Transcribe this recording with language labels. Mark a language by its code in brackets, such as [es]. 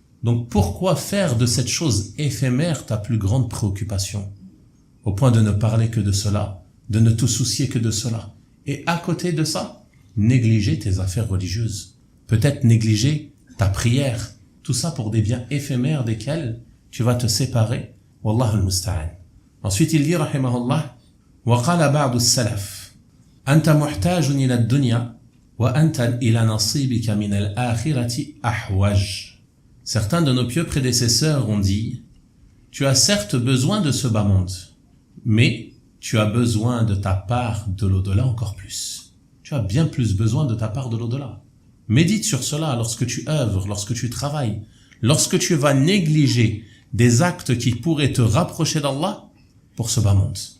[fr] Donc pourquoi faire de cette chose éphémère ta plus grande préoccupation, au point de ne parler que de cela, de ne te soucier que de cela, et à côté de ça, négliger tes affaires religieuses, peut-être négliger ta prière, tout ça pour des biens éphémères desquels tu vas te séparer. [ar] Wallahu al-musta'an. [fr] Ensuite il dit [ar] rahimahullah, وقال بعض السلف أنت محتاج إلى الدنيا وأنت إلى نصيبك من الآخرة أحوج. [fr] Certains de nos pieux prédécesseurs ont dit, tu as certes besoin de ce bas monde, mais tu as besoin de ta part de l'au-delà encore plus. Tu as bien plus besoin de ta part de l'au-delà. Médite sur cela lorsque tu œuvres, lorsque tu travailles, lorsque tu vas négliger des actes qui pourraient te rapprocher d'Allah pour ce bas monde.